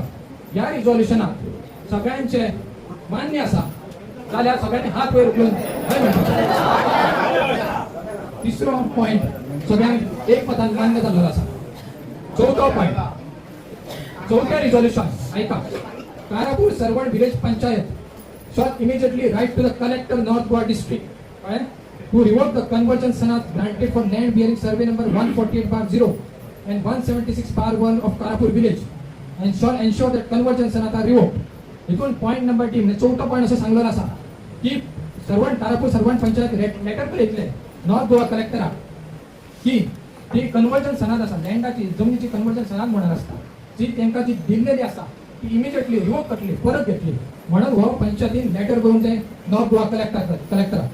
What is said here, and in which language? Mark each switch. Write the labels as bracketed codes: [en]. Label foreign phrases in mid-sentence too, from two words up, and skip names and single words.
[kok] ह्या रिझोल्युशनाक सगळ्यांचे मान्य आसा जाल्यार सगळ्यांनी हात वयर उखलून हय म्हणटा. तिसरो पॉइंट सगळ्यांक एक मतान मान्य जाल्लो आसा. चौथो पॉइंट चौथे रिझोल्युशन ऐका. [en] कारापूर सर्वंट विलेज पंचायत shall immediately write to the collector North Goa district to revoke the conversion sanat granted for land bearing survey number 148/0 and 176/1 of Karapur village and shall ensure that conversion sanat are revoked. [kok] एकूण [en] point number [kok] टीम चौथा पॉइंट असं सांगलो आसा की सर्वंट कारापूर सर्वंट पंचायत लेटर बरयतले नॉर्थ गोवा कलेक्टराक की ती कन्वर्जन सनाद आसा लँडाची जमनीची कन्वर्जन सनाद म्हणून आसता जी तांकां जी दिल्लेली आसा ती [en] immediately revoke [kok] करतली परत घेतली म्हणून हो पंचायतीन लेटर बरोवंक जाय नॉर्थ गोवा कलेक्टराक.